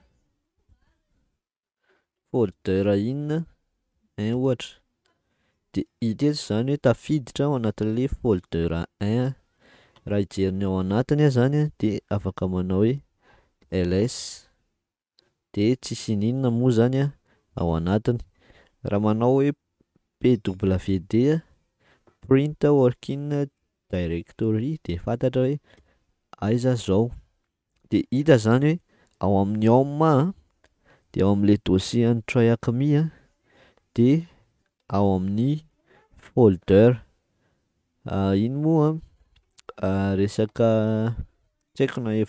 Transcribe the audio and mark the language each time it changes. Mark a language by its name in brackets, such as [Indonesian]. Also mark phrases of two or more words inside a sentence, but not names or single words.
[Malagasy] folder inona ohatra, de hita eto zany hoe tafiditra ao anatin'le folder 1, raha hijerinao ao anatiny zany de afaka manao hoe ls de tsisy ninona moa zany ao anatiny, raha manao hoe pwd [English] print working directory [Malagasy] de fantatra hoe aiza zao, de hita zany hoe ao amin'ny home de ao am'le dossier ny try acme de ao amin'ny folder iny moa resaka tsy haiko na